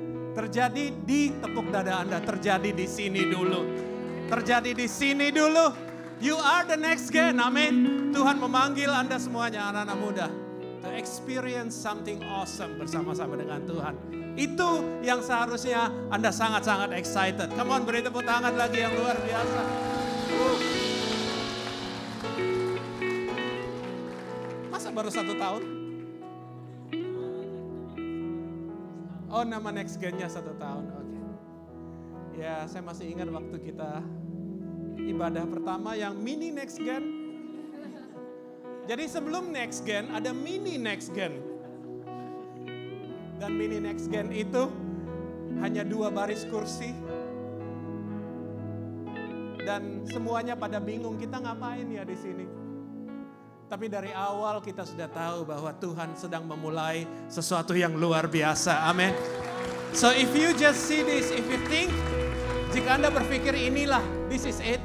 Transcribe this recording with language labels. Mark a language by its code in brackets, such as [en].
[id] Terjadi di tepuk dada Anda, terjadi di sini dulu. Terjadi di sini dulu. [en] You are the next gen, amin. [id] Tuhan memanggil Anda semuanya, anak-anak muda, [en] to experience something awesome [id] bersama-sama dengan Tuhan. Itu yang seharusnya Anda sangat-sangat excited. [en] Come on, [id] beri tepuk tangan lagi yang luar biasa. Masa baru 1 tahun? Oh, nama next gen-nya 1 tahun. Oke. Ya, saya masih ingat waktu kita ibadah pertama yang mini next gen. Jadi sebelum next gen ada mini next gen. Dan mini next gen itu hanya 2 baris kursi. Dan semuanya pada bingung, kita ngapain ya di sini? Tapi dari awal kita sudah tahu bahwa Tuhan sedang memulai sesuatu yang luar biasa. Amin. [en] So if you just see this, if you think, [id] jika Anda berpikir inilah, [en] this is it.